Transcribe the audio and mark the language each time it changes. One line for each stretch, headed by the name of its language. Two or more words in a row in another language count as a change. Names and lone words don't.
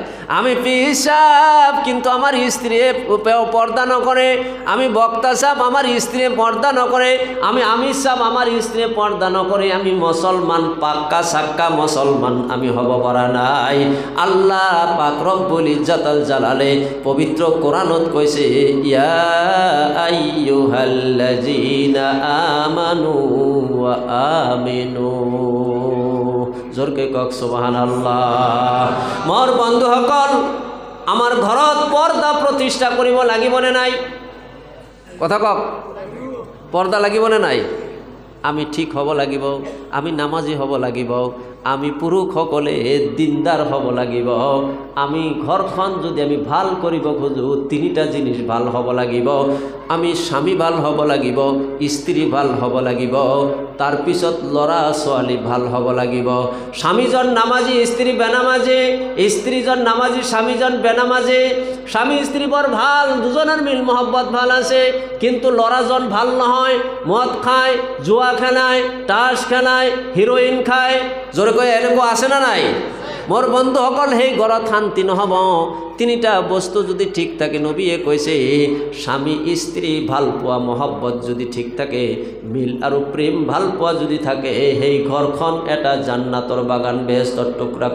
Assamese: আমি পিসাব কিন্তু আমার স্ত্রী পর্দা নকরে, আমি বক্তা সাহেব আমার স্ত্রী পর্দা নকরে, আমি আমির সাহেব আমার স্ত্রী পর্দা নকরে। আমি মুসলমান, পাক্কা সাক্কা মুসলমান আমি হব পারা নাই। আল্লাহ পাক
Arabic: رب العزة والجلال
Assamese: পবিত্র কোরআনত কইছে,
Arabic: يا أيها الذين آمنوا وآمنوا.
Assamese: জোরকে কক সুবহানাল্লাহ। মোর বন্ধুসকল, আমার ঘরত পর্দা প্রতিষ্ঠা করিব লাগিবনে নাই? কথা কক, পর্দা লাগিবনে নাই? আমি ঠিক হব লাগিব, আমি নামাজি হব লাগিব, আমি পুরুষসকলে দিনদার হব লাগিব। আমি ঘরখন যদি আমি ভাল করিব খোঁজো 3টা জিনিস ভাল হব লাগিব। আমি স্বামী ভাল হব লাগিব, স্ত্রী ভাল হব লাগিব, তার পিছত লড়া ছোৱালী ভাল হব লাগিব। স্বামীজন নামাজি, স্ত্রী বেনামাজি, স্ত্রীজন নামাজি, স্বামীজন বেনামাজি। স্বামী স্ত্রী বৰ ভাল, দুজনের মিল মহব্বত ভাল আছে, কিন্তু লড়াজন ভাল নহয়, মদ খায়, জুয়া খেলায়, তাস খেলায়, হিরোইন খায়। জোরে কয় এনেকুৱা আছে না নাই? মোর বন্ধুসকল, সেই ঘৰত শান্তি নহব। 3টা বস্তু যদি ঠিক থাকে, নবীয়ে কৈছে স্বামী স্ত্রী ভাল পোৱা মহব্বত যদি ঠিক থাকে, মিল আৰু প্রেম ভাল পোৱা যদি থাকে, সেই ঘৰখন এটা জান্নাতৰ বাগান, বেহেশতৰ টুকুৰা।